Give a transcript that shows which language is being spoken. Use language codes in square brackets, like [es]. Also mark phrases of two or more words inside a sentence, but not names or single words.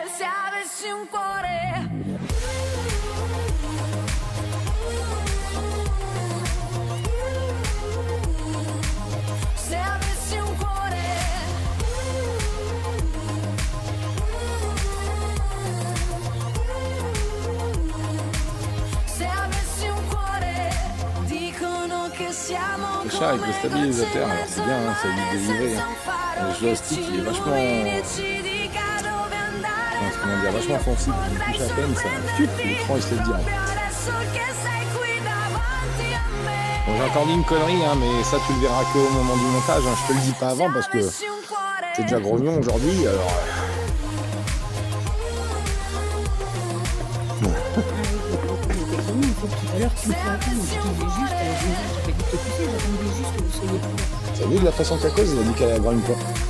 [it] Se avessi un cuore. Se avessi un cuore. Se avessi un cuore. Dicono che siamo [fr] Le chat avec le stabilisateur, alors c'est bien, hein, ça évite de vibrer. Hein. Le joystick il est vachement, vachement sensible. Il touche à peine, ça l'écran il se laisse dire. Bon, j'ai encore dit une connerie, hein, mais ça tu le verras qu'au moment du montage. Hein. Je te le dis pas avant parce que c'est déjà grognon aujourd'hui. Alors. T'as vu de la façon qu'elle cause, il a dit qu'elle grogne pas.